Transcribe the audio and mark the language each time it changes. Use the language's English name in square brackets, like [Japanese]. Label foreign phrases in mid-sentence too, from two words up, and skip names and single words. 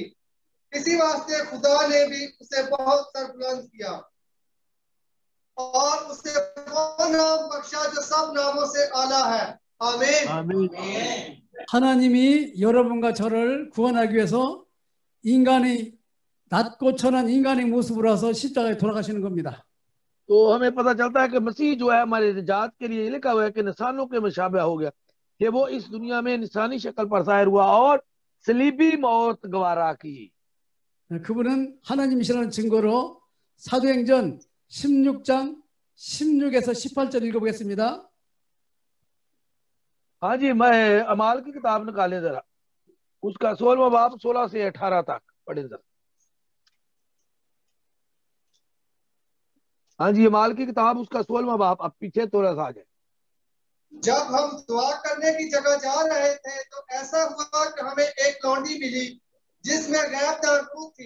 [Urdu] اسی واسطے خدا نے بھی اسے بہت سربلند کیا اور اسے وہ نام بخشا جو سب ناموں سے اعلیٰ ہے. आमीन आमीन। [Korean] 하나님이 여러분과 저를 구원하기 위해서 인간의 낮고 천한 인간의 모습으로 와서 십자가에 돌아가시는 겁니다. [Urdu] تو ہمیں پتا چلتا ہے کہ مسیح جو ہے ہمارے نجات کے لیے لکھا ہوا ہے کہ انسانوں کے مشابہ ہو گیا کہ وہ اس دنیا میں انسانی شکل پر ظاہر ہوا اور صلیبی موت گوارا کی. [Korean] 그분은 하나님이시라는 증거로 사도행전 16장 16에서 18절 읽어보겠습니다. [Urdu] ہاں جی، میں اعمال کی کتاب نکالے ذرا، اس کا 16واں باب 16 سے 18 تک پڑھے ذرا. ہاں جی، اعمال کی کتاب اس کا 16واں باب، اب پیچھے تھوڑا سا آ جائے. جب ہم دعا کرنے کی جگہ جا رہے تھے تو ایسا ہوا کہ ہمیں ایک لونڈی ملی جس میں غیب دانپوت تھی.